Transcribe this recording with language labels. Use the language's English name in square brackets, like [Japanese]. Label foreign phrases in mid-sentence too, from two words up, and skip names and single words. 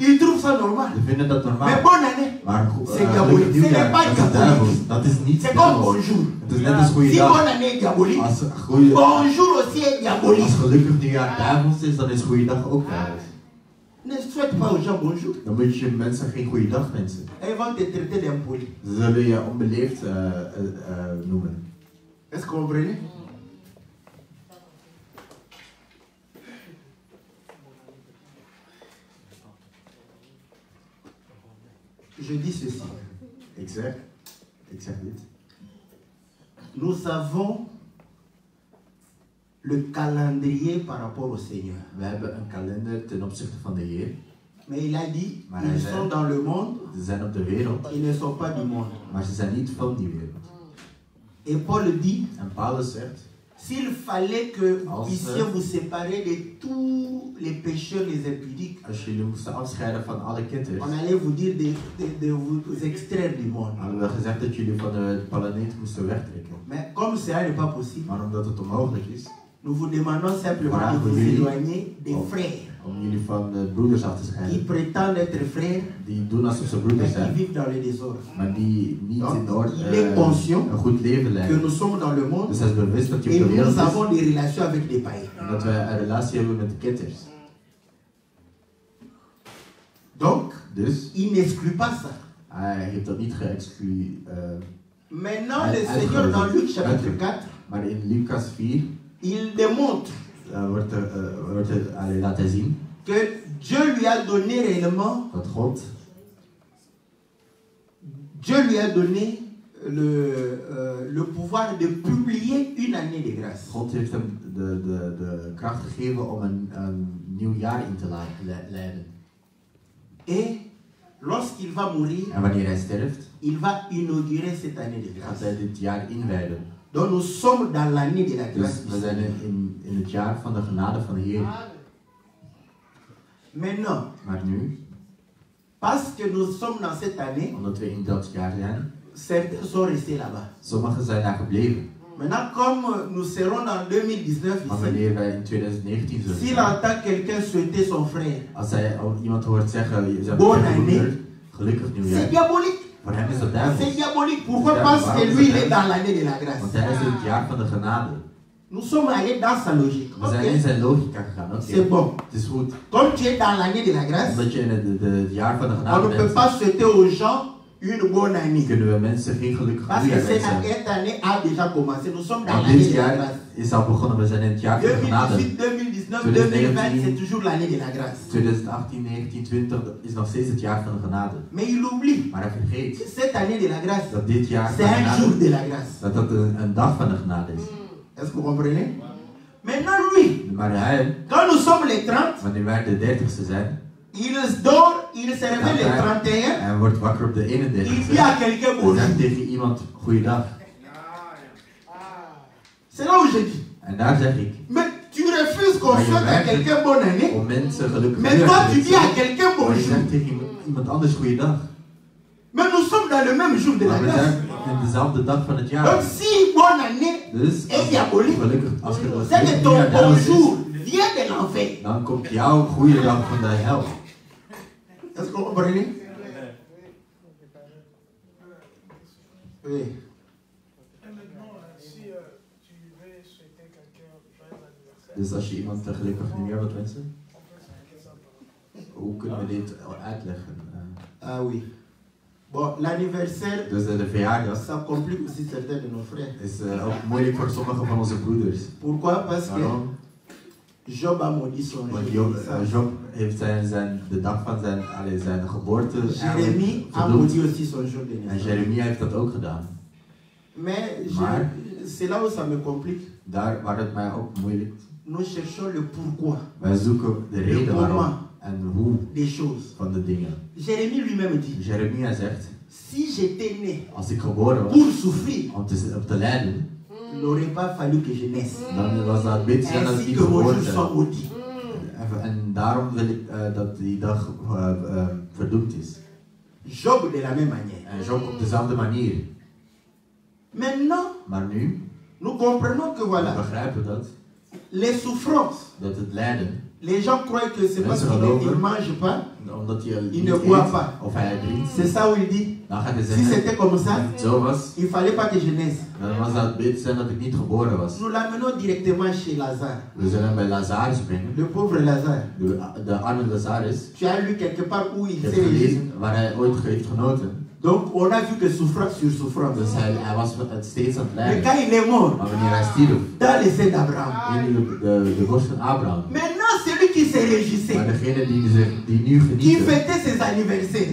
[French] Ils trouvent ça normal. [Dutch] Ze vinden dat normaal. [French] Mais bonne année. [Dutch] Maar [French] C'est diabolique. [Dutch] gelukkig [French] Ce n'est [Dutch] nieuwjaar, [French] pas [Dutch] dat is [French] diabolique. [Dutch] duivels. Dat is niet [French] C'est comme [Dutch] duivels. [French] bonjour. [Dutch] Het is net als [French] Si [Dutch] goeiedag. [French] bonne année est diabolique, [Dutch] Als [French] bonjour aussi est diabolique. [Dutch] gelukkig nieuwjaar duivels is, dan is goeiedag ook duivels. [French] Ne souhaite pas aux gens bonjour. [Dutch] Dan moet je mensen geen goeiedag wensen. [French] Ils vont te traiter d'impoli. [Dutch] Ze zullen je onbeleefd noemen. [French] Est-ce que vous comprenez? Je dis ceci. [Dutch] Ik zeg dit. [French] Nous avons le calendrier par rapport au Seigneur. [Dutch] We hebben een kalender ten opzichte van de Heer. [French] Mais il a dit, [Dutch] Maar [French] ils [Dutch] hij [French] sont [Dutch] zei, [French] dans le monde, [Dutch] ze zijn op de wereld, [French] ils ne sont pas du monde. [Dutch] maar ze zijn niet van die wereld. [French] Et Paul dit, [Dutch] En Paulus zegt, [French] s'il fallait que vous [Dutch] Als [French] puissiez vous séparer de tous les pécheurs, les impudiques, [Dutch] als jullie moesten afscheiden van alle ketters, [French] on allait vous dire de vous extraire du monde. [Dutch] hadden we gezegd dat jullie van de planeet moesten wegtrekken. [French] Mais comme cela n'est pas possible, [Dutch] Maar omdat het onmogelijk is, [French] nous vous demandons simplement Voilà, de vous oui. éloigner des Oh. frères [Dutch] om jullie van de broeders af te [French] qui [Dutch] scheiden, [French] prétendent être frères, [Dutch] die doen alsof ze [French] mais [Dutch] broeders [French] qui [Dutch] zijn, [French] vivent dans le désordre. [Dutch] maar die niet Ja, in orde [French] il est conscient [Dutch] een goed leven [French] Que [Dutch] leiden. [French] nous sommes dans le monde [Dutch] Dus hij is bewust dat hij [French] et [Dutch] op de wereld [French] nous [Dutch] is [French] avons des relations avec des païens. [Dutch] en dat wij een relatie hebben met de ketters. [French] Donc, [Dutch] Dus [French] il n'exclut pas ça. [Dutch] hij heeft dat niet geëxcludeerd. [French] Maintenant, [Dutch] Uit- [French] le Seigneur dans Luc chapitre [Dutch] uitgelegd. [French] 4, [Dutch] Maar in Lucas 4 [French] il démontre [Dutch] wordt laten zien [French] que Dieu lui a donné réellement, [Dutch] dat God [French] Dieu lui a donné le pouvoir de publier une année de grâce. [Dutch] God heeft hem de kracht gegeven om een nieuw jaar in te leiden. [French] Et lorsqu'il va mourir, [Dutch] En wanneer hij sterft, [French] il va inaugurer cette année de [Dutch] gaat [French] grâce. [Dutch] hij dit jaar inwijden. [French] Donc nous sommes dans l'année de la [Dutch] Dus [French] grâce. [Dutch] we zijn in het jaar van de genade van de Heer. [French] Maintenant, [Dutch] Maar nu, [French] parce que nous sommes dans cette année, [Dutch] omdat we in dat jaar zijn, [French] certains sont restés là-bas. [Dutch] sommigen zijn daar gebleven. [French] Maintenant, comme nous serons dans 2019 [Dutch] Maar [French] ici, [Dutch] wanneer wij in 2019 zullen [French] s'il [Dutch] zijn, [French] entend quelqu'un souhaiter son frère, [Dutch] als hij iemand hoort zeggen, je bent [French] Bonne [Dutch] een [French] année. [Dutch] broeder, gelukkig [French] c'est [Dutch] nieuwjaar. [French] diabolique. [Dutch] Voor hem is dat [French] C'est [Dutch] duivels. [French] diabolique. Pourquoi? C'est Parce diabolique. que lui, il est dans l'année de la grâce. [Dutch] Want hij is in het jaar van de genade. [French] Nous sommes allés dans sa logique. [Dutch] We zijn in [French] Ok, [Dutch] zijn logica gegaan. Oké, [French] c'est bon. [Dutch] het is goed. [French] Comme tu es dans l'année de la grâce, [Dutch] Omdat je in het jaar van de [French] on [Dutch] genade [French] ne peut [Dutch] bent, [French] pas souhaiter aux gens une bonne année. [Dutch] kunnen we mensen geen gelukkig [French] Parce que [Dutch] nieuwjaar wensen. [French] cette année a déjà commencé. Nous sommes dans [Dutch] Want [French] l'année [Dutch] dit [French] de la [Dutch] jaar [French] grâce. [Dutch] is al begonnen, we zijn in het jaar van de genade. [French] 2018, 2019, 2020, c'est toujours l'année de la grâce. [Dutch] 2018, 19, 20 is nog steeds het jaar van de genade. [French] Mais il oublie [Dutch] Maar hij [French] que [Dutch] vergeet [French] cette année de la grâce, [Dutch] dat dit jaar [French] c'est [Dutch] van de [French] un jour [Dutch] genade, [French] de la grâce. [Dutch] dat dat een dag van de genade is. [French] Est-ce que vous comprenez? Maintenant, lui, [Dutch] Maar hij, [French] quand nous sommes les 30, [Dutch] wanneer wij de 30ste zijn, [French] il dort, il se réveille le 31, [Dutch] hij wordt wakker op de [French] il [Dutch] 31ste. [French] dit à quelqu'un [Dutch] Hij [French] bonjour. [Dutch] zegt tegen iemand, goeiedag. [French] C'est là où je dis. [Dutch] En daar zeg ik, [French] Mais tu refuses qu'on [Dutch] Maar je [French] souhaite à [Dutch] werkt [French] quelqu'un bonne année, [Dutch] om mensen gelukkig [French] mais [Dutch] nieuwjaar [French] toi [Dutch] te [French] tu dis à [Dutch] wensen. [French] quelqu'un [Dutch] Maar je [French] bonjour. [Dutch] zegt tegen iemand anders goeiedag. [French] Mais nous sommes dans le même jour de la [Dutch] Maar we [French] grâce. [Dutch] zijn in dezelfde dag van het [French] Donc [Dutch] jaar. [French] si bonne année [Dutch] Dus [French] est diabolique, [Dutch] gelukkig, als je [French] c'est que ton bonjour vient de l'enfer. [Dutch] dan komt jouw goede dag van de hel. [French] Est-ce que vous comprenez? Oui. Et maintenant, si tu veux souhaiter quelqu'un joyeux anniversaire, [Dutch] Dus als je iemand een gelukkig nieuwjaar wilt wensen, [French] on peut s'inquiéter ça. [Dutch] hoe kunnen we dit uitleggen? [French] Ah oui. Bon, l'anniversaire, [Dutch] Dus de verjaardag [French] ça complique aussi certains de nos frères. [Dutch] is ook moeilijk voor sommige van onze broeders. [French] Pourquoi? Parce que [Dutch] Waarom? [French] Job a maudit son [Dutch] Want [French] jour. [Dutch] Job heeft de dag van zijn geboorte [French] Jérémie a [Dutch] verdoemd. [French] maudit aussi son jour de [Dutch] En [French] naissance. [Dutch] Jeremia heeft dat ook gedaan. [French] Mais [Dutch] Maar- [French] c'est là où ça me complique. [Dutch] Daar waar het mij ook moeilijk. [French] Nous cherchons le pourquoi [Dutch] Wij zoeken de reden waarom en hoe [French] des choses. [Dutch] van de dingen. [French] Jérémie lui-même dit, [Dutch] Jeremia zegt, [French] si j'étais né [Dutch] als ik geboren was [French] pour souffrir, [Dutch] om te lijden, [French] il n'aurait pas fallu que je naisse. [Dutch] dan was dat beter zijn dat ik [French] Ainsi [Dutch] niet [French] que mon jour [Dutch] geboren [French] soit [Dutch] ben. [French] maudit. [Dutch] En daarom wil ik dat die dag verdoemd is. [French] Job de la même manière. [Dutch] En Job op dezelfde manier. [French] Maintenant, [Dutch] Maar nu [French] nous comprenons que [Dutch] we [French] voilà, [Dutch] begrijpen [French] les souffrances, [Dutch] dat het lijden, [French] les gens croient que c'est parce [Dutch] Mensen [French] qu'ils [Dutch] geloven. [French] ne mangent pas. [Dutch] omdat je [French] Il [Dutch] niet [French] ne boit [Dutch] eet [French] pas. [Dutch] of hij drinkt, [French] C'est ça où il dit, [Dutch] dan gaat hij [French] si [Dutch] zeggen, [French] c'était comme ça, [Dutch] als het zo was, [French] il ne fallait pas que je naisse. [Dutch] dan was dat beter zijn dat ik niet geboren was. [French] Nous l'amenons directement chez Lazare, [Dutch] We zullen hem bij Lazarus brengen, [French] le pauvre Lazare. [Dutch] de arme Lazarus. [French] Tu as lu quelque part où il [Dutch] Ik heb [French] s'est régi. [Dutch] gelezen waar hij ooit heeft genoten. [French] Donc on a vu que souffrance sur souffrance. [Dutch] Dus hij was steeds aan het [French] Mais [Dutch] lijden. [French] quand il est mort, [Dutch] Maar wanneer hij stierf, [French] dans les seins d'Abraham, [Dutch] in de borst van Abraham. [French] maintenant celui qui se [Dutch] Maar [French] réjouissait, [Dutch] degene die nu [French] qui [Dutch] genieten, [French] fêtait ses anniversaires.